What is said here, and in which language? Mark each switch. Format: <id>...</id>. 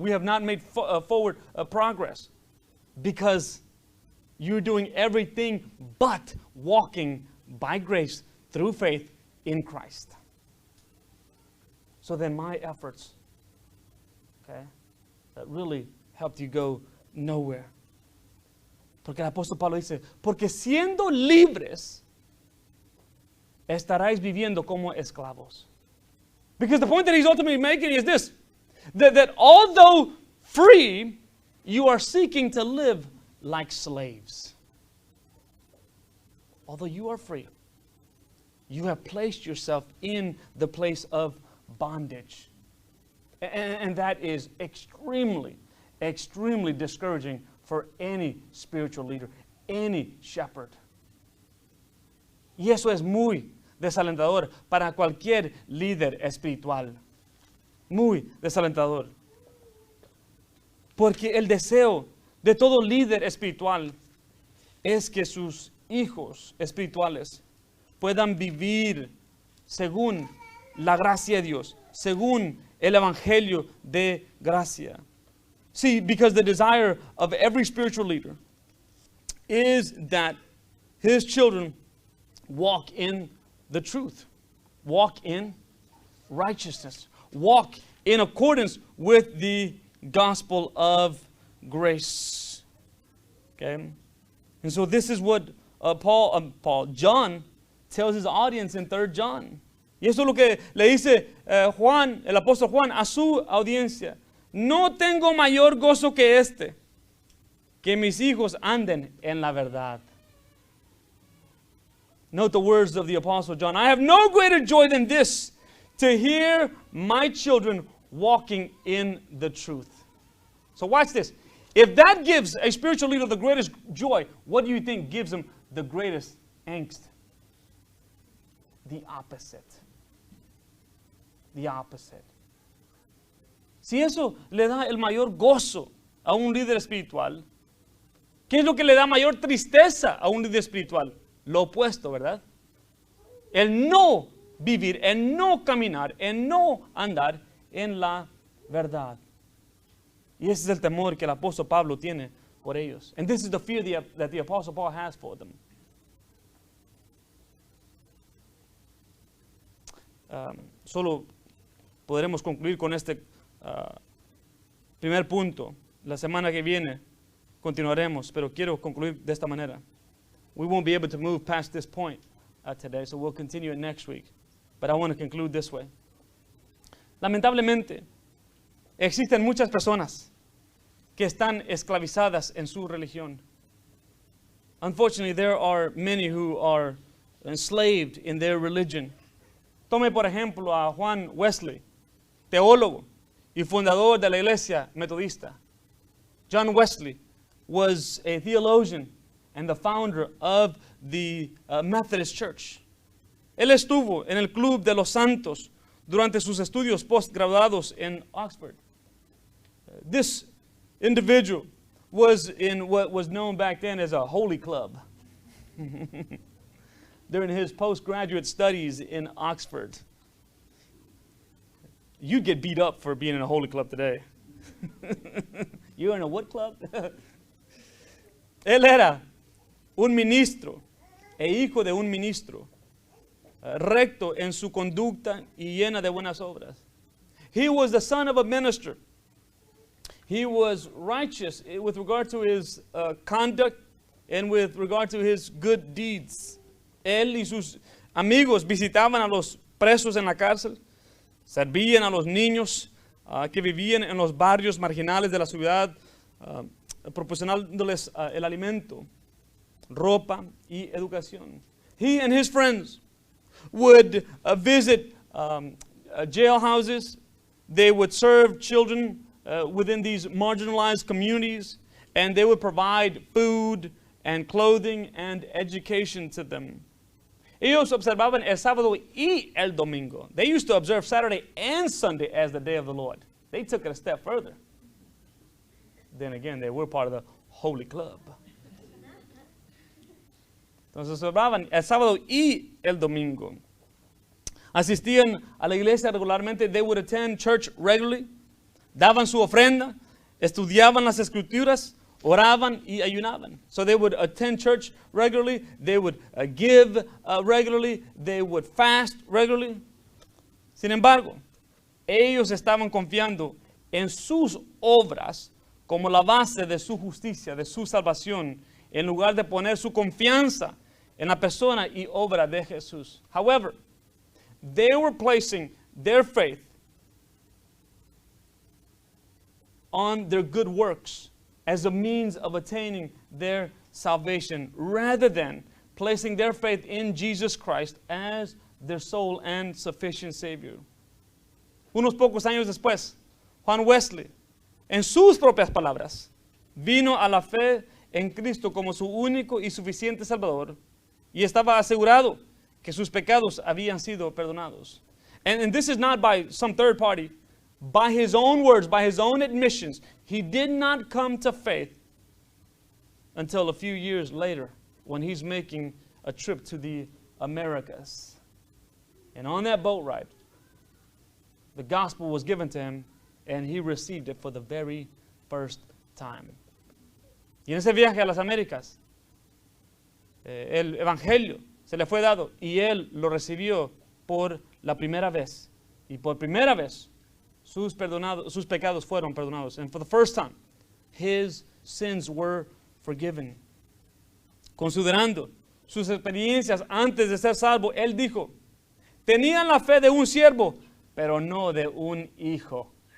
<en>We have not made forward progress because you're doing everything but walking by grace through faith in Christ. So then my efforts, okay, that really helped you go nowhere.</en> <es>Porque el apóstol Pablo dice, porque siendo libres, estaréis viviendo como esclavos.</es> <en>Because the point that he's ultimately making is this, that although free, you are seeking to live like slaves. Although you are free, you have placed yourself in the place of bondage. And that is extremely, extremely discouraging for any spiritual leader, any shepherd.</en> <es>Y eso es muy desalentador para cualquier líder espiritual. Muy desalentador. Porque el deseo de todo líder espiritual es que sus hijos espirituales puedan vivir según la gracia de Dios, según el evangelio de gracia.</es> <en>See, because the desire of every spiritual leader is that his children walk in the truth, walk in righteousness, walk in accordance with the gospel of grace. Okay? And so this is what John tells his audience in 3 John.</en> <es>Y eso es lo que le dice Juan, el apóstol Juan, a su audiencia. No tengo mayor gozo que este, que mis hijos anden en la verdad.</es> <en>Note the words of the apostle John. I have no greater joy than this, to hear my children walking in the truth. So watch this. If that gives a spiritual leader the greatest joy, what do you think gives him the greatest angst? The opposite. The opposite.</en> <es>Si eso le da el mayor gozo a un líder espiritual, ¿qué es lo que le da mayor tristeza a un líder espiritual? Lo opuesto, ¿verdad? El no vivir, el no caminar, el no andar en la verdad. Y ese es el temor que el apóstol Pablo tiene por ellos.</es> <en>And this is the fear that the apostle Paul has for them.</en> <es>Solo podremos concluir con este primer punto. La semana que viene continuaremos, pero quiero concluir de esta manera.</es> <en>We won't be able to move past this point today, so we'll continue it next week. But I want to conclude this way.</en> <es>Lamentablemente, existen muchas personas que están esclavizadas en su religión.</es> <en>Unfortunately, there are many who are enslaved in their religion.</en> <es>Tome por ejemplo a Juan Wesley, teólogo y fundador de la iglesia metodista.</es> <en>John Wesley was a theologian and the founder of the Methodist Church.</en> <es>Él estuvo en el Club de los Santos durante sus estudios postgraduados en Oxford.</es> <en>This individual was in what was known back then as a holy club. During his postgraduate studies in Oxford. You'd get beat up for being in a holy club today. You're in a what club?</en> <es>Él era un ministro e hijo de un ministro, recto en su conducta y llena de buenas obras.</es> <en>He was the son of a minister. He was righteous with regard to his conduct and with regard to his good deeds.</en> <es>Él y sus amigos visitaban a los presos en la cárcel, servían a los niños que vivían en los barrios marginales de la ciudad, proporcionándoles el alimento, ropa y educación.</es> <en>He and his friends would visit jailhouses. They would serve children within these marginalized communities, and they would provide food and clothing and education to them.</en> <es>Ellos observaban el sábado y el domingo.</es> <en>They used to observe Saturday and Sunday as the day of the Lord. They took it a step further. Then again, they were part of the holy club.</en> <es>Entonces observaban el sábado y el domingo. Asistían a la iglesia regularmente.</es> <en>They would attend church regularly.</en> <es>Daban su ofrenda. Estudiaban las escrituras. Oraban y ayunaban.</es> <en>So they would attend church regularly. They would give regularly. They would fast regularly.</en> <es>Sin embargo, ellos estaban confiando en sus obras como la base de su justicia, de su salvación, en lugar de poner su confianza en la persona y obra de Jesús.</es> <en>However, they were placing their faith on their good works as a means of attaining their salvation, rather than placing their faith in Jesus Christ as their sole and sufficient Savior.</en> <es>Unos pocos años después, Juan Wesley, en sus propias palabras, vino a la fe en Cristo como su único y suficiente Salvador, y estaba asegurado que sus pecados habían sido perdonados.</es> <en>And this is not by some third party. By his own words, by his own admissions, he did not come to faith until a few years later when he's making a trip to the Americas. And on that boat ride, the gospel was given to him, and he received it for the very first time.</en> <es>Y en ese viaje a las Américas, el evangelio se le fue dado y él lo recibió por la primera vez. Y por primera vez sus pecados fueron perdonados.</es> <en>And for the first time, his sins were forgiven.</en> <es>Considerando sus experiencias antes de ser salvo, él dijo, tenían la fe de un siervo, pero no de un hijo.</es>